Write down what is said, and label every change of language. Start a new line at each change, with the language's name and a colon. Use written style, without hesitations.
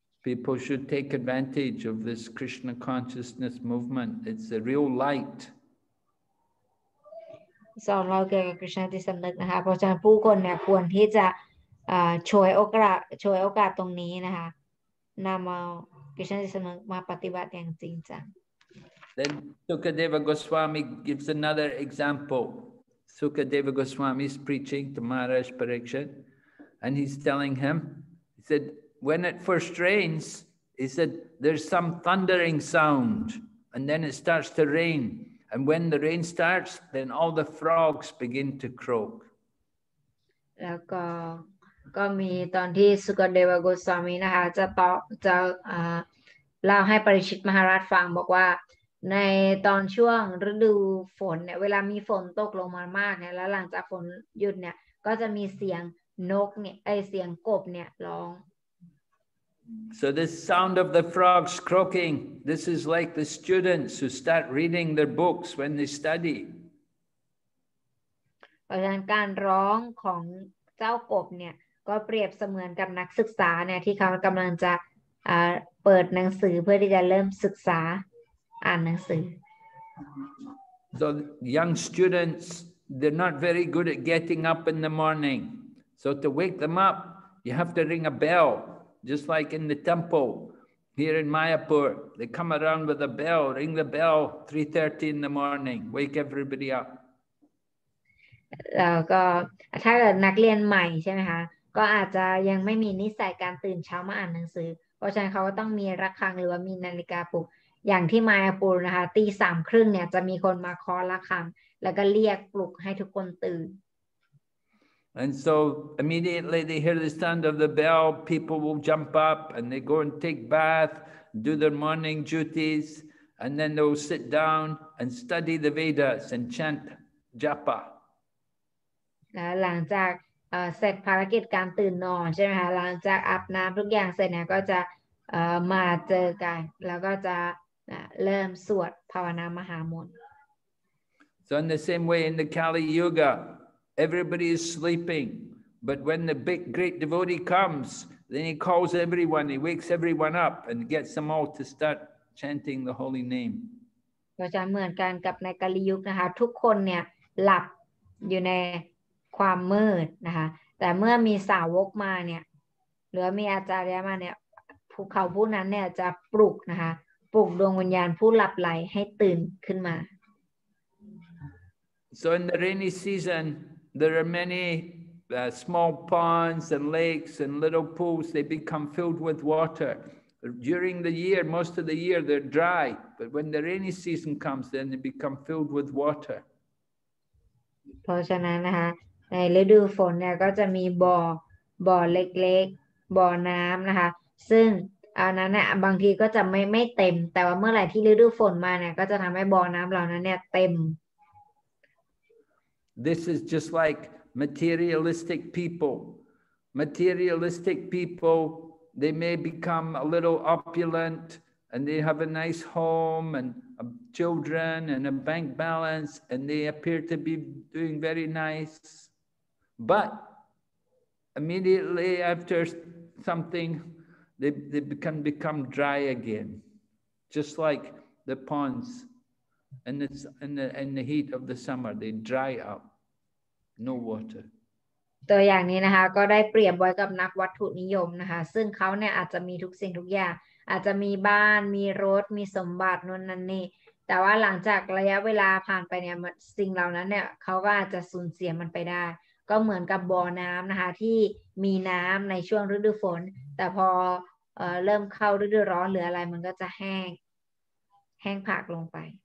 English: People should take advantage of this Krishna consciousness movement. It's the real light.
Thai: สอนเราเกี่ยวกับ Krishna จิตสำนึกนะคะเพราะฉะนั้นผู้คนเนี่ยควรที่จะช่วยโอกาสตรงนี้นะคะนำเอา Krishna จิตสำนึกมาปฏิบัติอย่างจริงจัง
English: Then Sukadeva Goswami gives another example. Sukadeva Goswami is preaching to Maharaj Parikshit, and he's telling him, he said, when it first rains, he said, there's some thundering sound, and then it starts to rain. And when the rain starts, then all the frogs begin to croak.
Thai: แล้วก็มีตอนที่สุกเดวโกสวามีนะคะจะเล่าให้ปริชิตมหาราชฟังบอกว่าในตอนช่วงฤดูฝนเนี่ยเวลามีฝนตกลงมามากเนี่ยแล้วหลังจากฝนหยุดเนี่ยก็จะมีเสียงนกเนี่ยเสียงกบเนี่ยร้อง
English: So this sound of the frogs croaking, this is like the students who start reading their books when they study.
Thai: เพราะฉะนั้นการร้องของเจ้ากบเนี่ยก็เปรียบเสมือนกับนักศึกษาเนี่ยที่เขากำลังจะเปิดหนังสือเพื่อที่จะเริ่มศึกษาอ่านหนังสือ
English: So young students, they're not very good at getting up in the morning. So to wake them up, you have to ring a bell, just like in the temple here in Mayapur. They come around with a bell, ring the bell, 3:30 in the morning, wake everybody up.
Thai: ก็ถ้าเกิดนักเรียนใหม่ใช่ไหมคะก็อาจจะยังไม่มีนิสัยการตื่นเช้ามาอ่านหนังสือเพราะฉะนั้นเขาก็ต้องมีระฆังหรือว่ามีนาฬิกาปลุกอย่างที่มายาปูรนะคะตี 3:30เนี่ยจะมีคนมาเคาะระฆังแล้วก็เรียกปลุกให้ทุกคนตื่น
English: And so immediately they hear the sound of the bell, people will jump up and they go and take bath, do their morning duties, and then they'll sit down and study the Vedas and chant japa.
Thai: หลังจากเสร็จภารกิจการตื่นนอนใช่ไหมคะหลังจากอาบน้ำทุกอย่างเสร็จเนี่ยก็จะมาเจอกันแล้วก็จะเริ่มสวดภาวนามหามนต์
English: So in the same way in the Kali Yuga, everybody is sleeping, but when the big great devotee comes, then he calls everyone, he wakes everyone up and gets them all to start chanting the holy name.
Thai: ก็จะเหมือนกันกับในกาลียุคนะคะทุกคนเนี่ยหลับอยู่ในความมืดนะคะแต่เมื่อมีสาวกมาเนี่ยหรือมีอาจารย์มาเนี่ยภูเขาผู้นั้นเนี่ยจะปลุกนะคะปลุกดวงวิญญาณผู้หลับไหลให้ตื่นขึ้นมา
English: So in the rainy season, there are many small ponds and lakes and little pools. They become filled with water. During the year, most of the year, they're dry. But when the rainy season comes, then they become filled with water.
Thai: เพราะฉะนั้นนะคะในฤดูฝนเนี่ยก็จะมีบ่อเล็กๆบ่อน้ำนะคะซึ่งอันนั้นเนี่ยบางทีก็จะไม่เต็มแต่ว่าเมื่อไหร่ที่ฤดูฝนมาเนี่ยก็จะทำให้บ่อน้ำเหล่านั้นเนี่ยเต็ม
English: This is just like materialistic people. Materialistic people, they may become a little opulent and they have a nice home and children and a bank balance and they appear to be doing very nice. But immediately after something, they can become dry again, just like the ponds in the heat of the summer, they dry up, no water.
Thai: ตัวอย่างนี้นะคะก็ได้เปรียบไว้กับนักวัตถุนิยมนะคะซึ่งเขาเนี่ยอาจจะมีทุกสิ่งทุกอย่างอาจจะมีบ้านมีรถมีสมบัตินู่นนั่นนี่แต่ว่าหลังจากระยะเวลาผ่านไปเนี่ยสิ่งเหล่านั้นเนี่ยเขาก็อาจจะสูญเสียมันไปได้ก็เหมือนกับบ่อน้ำนะคะที่มีน้ำในช่วงฤดูฝนแต่พอเริ่มเข้าฤดูร้อนหรืออะไรมันก็จะแห้งผากลงไป